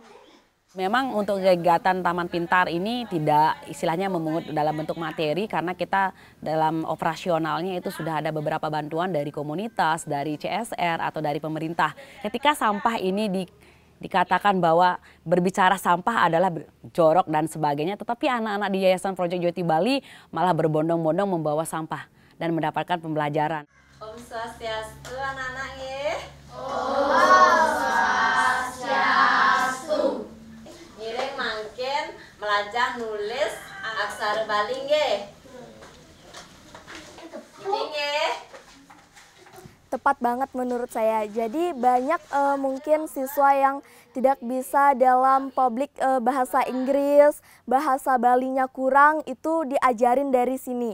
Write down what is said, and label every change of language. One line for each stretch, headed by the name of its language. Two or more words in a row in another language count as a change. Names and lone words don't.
Indonesian: Memang untuk kegiatan Taman Pintar ini tidak istilahnya memungut dalam bentuk materi, karena kita dalam operasionalnya itu sudah ada beberapa bantuan dari komunitas, dari CSR atau dari pemerintah. Ketika sampah ini dikatakan bahwa berbicara sampah adalah jorok dan sebagainya, tetapi anak-anak di Yayasan Project Youth Bali malah berbondong-bondong membawa sampah dan mendapatkan pembelajaran.
Balinese: Om Swastiastu anak-anak nggih. Ngiring mangkin melajah nulis aksara Bali nggih.
Indonesian: Ini nggih. Tepat banget menurut saya. Jadi banyak mungkin siswa yang tidak bisa dalam publik bahasa Inggris, bahasa Balinya kurang, itu diajarin dari sini.